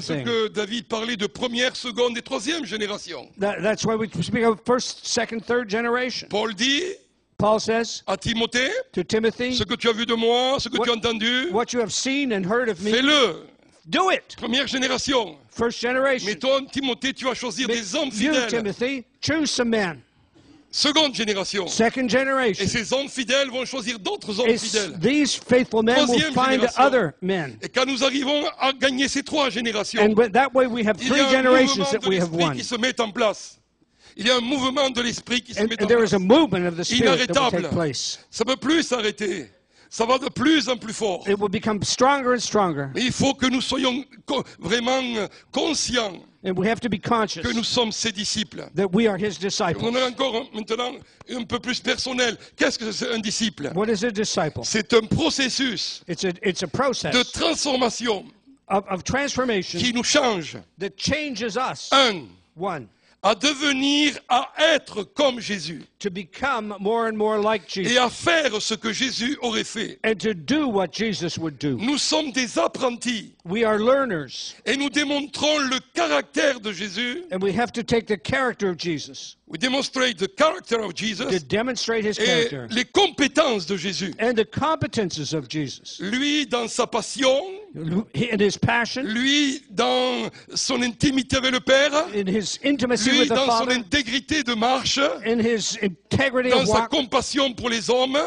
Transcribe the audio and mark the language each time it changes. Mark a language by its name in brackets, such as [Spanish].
[French] C'est ce que David parlait de première, seconde et troisième génération. [English] That's why we speak of first, second, third generation. [French] Paul dit [English] Paul says [French] à Timothée, [English] to Timothy, [French] ce que tu as vu de moi, ce que tu as entendu, [English] what you have seen and heard of me, [French] fais-le. [English] Do it. [French] Première génération. [English] First generation. [French] Mais toi, Timothée, tu vas choisir des hommes fidèles. [English] You, Timothy, choose some men. [French] Seconde génération. [English] Second generation. [French] Et ces hommes fidèles vont choisir d'autres hommes fidèles. [English] These faithful men will find other men. [French] Et quand nous arrivons à gagner ces trois générations, [English] and that way we have three generations that we have won. [French] Qui se met en place. Il y a un mouvement de l'esprit qui se met en [English] there [French] place. [English] Is a movement of the spirit that will take place. [French] Ça ne peut plus s'arrêter. Ça va de plus en plus fort. [English] It will become stronger and stronger. [French] Mais il faut que nous soyons vraiment conscients. [English] And we have to be conscious [French] que nous sommes ses disciples. [English] That we are his disciples. [French] On est encore maintenant un peu plus personnel. Qu'est-ce que c'est un disciple? [English] What is a disciple? [French] C'est un processus [English] it's a process [French] de transformation [English] of transformation [French] qui nous change. [English] That changes us. One. [French] À devenir, à être comme Jésus. [English] To become more and more like Jesus. [French] Et à faire ce que Jésus aurait fait. [English] And to do what Jesus would do. [French] Nous sommes des apprentis. [English] We are learners. [French] Et nous démontrons le caractère de Jésus. [English] And we have to take the character of Jesus. We demonstrate the character of Jesus. To demonstrate his character. [French] Et les compétences de Jésus. [English] And the competences of Jesus. [French] Lui dans sa passion. [English] In his passion. [French] Lui dans son intimité avec le Père. [English] In his intimacy [French] lui [English] with the [French] dans [English] Father. [French] son intégrité de marche. [English] In his integrity [French] dans [English] of [French] sa [English] walk. [French] Compassion pour les hommes.